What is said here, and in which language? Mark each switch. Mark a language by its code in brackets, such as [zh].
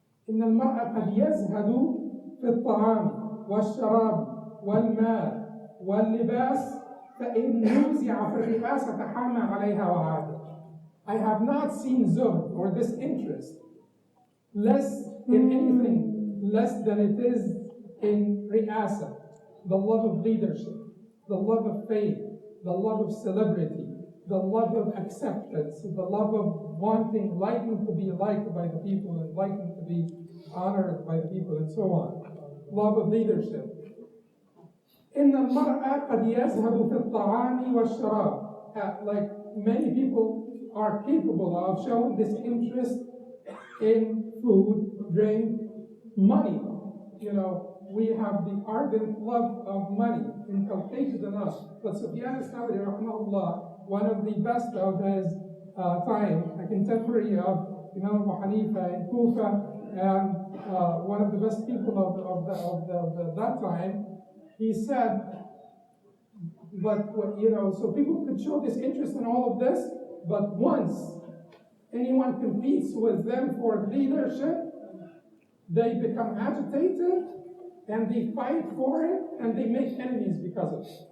[ar] إن المرء قد يزهد في الطعام والشراب والمال واللباس فإن نوزع في الرئاسة تحامى عليها وعاد. [en] I have not seen zuhd, or this interest, less in anything less than it is in ri'asa, the love of leadership, the love of fame, the love of celebrity, the love of acceptance, the love of liking to be liked by the people and liking to be honored by the people and so on. Love of leadership. [ar] إن المرأة قد يزهد في الطعام والشراب. [en] Like many people are capable of showing this interest in food, drink, money. We have the ardent love of money inculcated in us. But Sufyan al-Thawri, rahimahullah, one of the best of his time, a contemporary of Imam Abu Hanifa in Kufa, and one of the best people of that time, he said, so people could show this interest in all of this, but once anyone competes with them for leadership, they become agitated and they fight for it and they make enemies because of it.